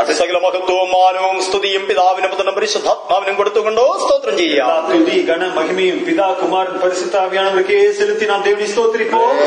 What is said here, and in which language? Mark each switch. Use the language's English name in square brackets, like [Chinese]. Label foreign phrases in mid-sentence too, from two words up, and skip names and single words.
[Malayalam] സകല മഹത്വവും മാനവും സ്തുതിയും പിതാവിനും പുത്രനും പരിശുദ്ധാത്മാവിനും കൊടുത്തുകൊണ്ടോ സ്തോത്രം ചെയ്യാം. [Tamil] துதி கன மகிமையும் பிதா குமாரன் பரிசுத்த ஆவியானவருக்கே செலுத்தி நாம் தேவனை ஸ்தோத்திரிப்போம்.